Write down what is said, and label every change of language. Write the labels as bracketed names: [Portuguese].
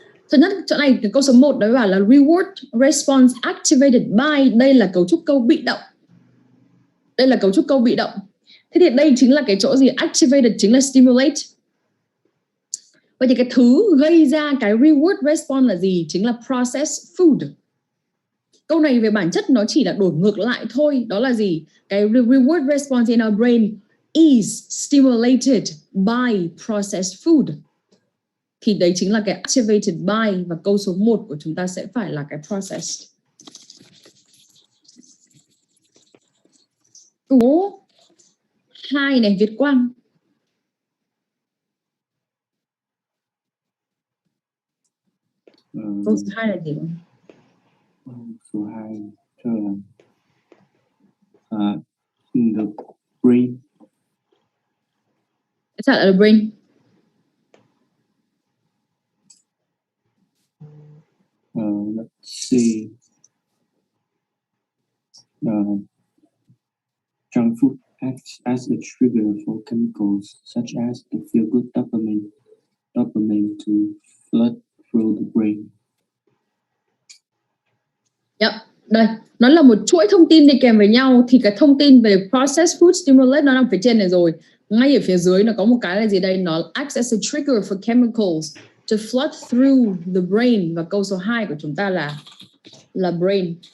[Vietnamese] Thứ nhất, chỗ này cái câu số 1 đó bảo là [English] reward response activated by, [Vietnamese] đây là cấu trúc câu bị động. Đây là cấu trúc câu bị động. Thế thì đây chính là cái chỗ gì? Activated chính là stimulate. Vậy thì cái thứ gây ra cái reward response là gì? Chính là processed food. Câu này về bản chất nó chỉ là đổi ngược lại thôi. Đó là gì? [English] Cái reward response in our brain is stimulated by processed food. [Vietnamese] Thì đấy chính là cái activated by, và câu số 1 của chúng ta sẽ phải là cái processed. Câu 2 này, Việt Quang. Câu số 2 là gì? Số 2 cho là the brain. Sao lại là brain? C. [English] Junk food acts as a trigger for chemicals such as the feel-good dopamine to flood through the brain. Yep. [Vietnamese] Đây, nó là một chuỗi thông tin đi kèm với nhau. Thì cái thông tin về processed food stimulate nó nằm phía trên này rồi. Ngay ở phía dưới nó có một cái là gì đây? [English] Nó acts as a trigger for chemicals to flood through the brain. [Vietnamese] Và câu số 2 của chúng ta là brain.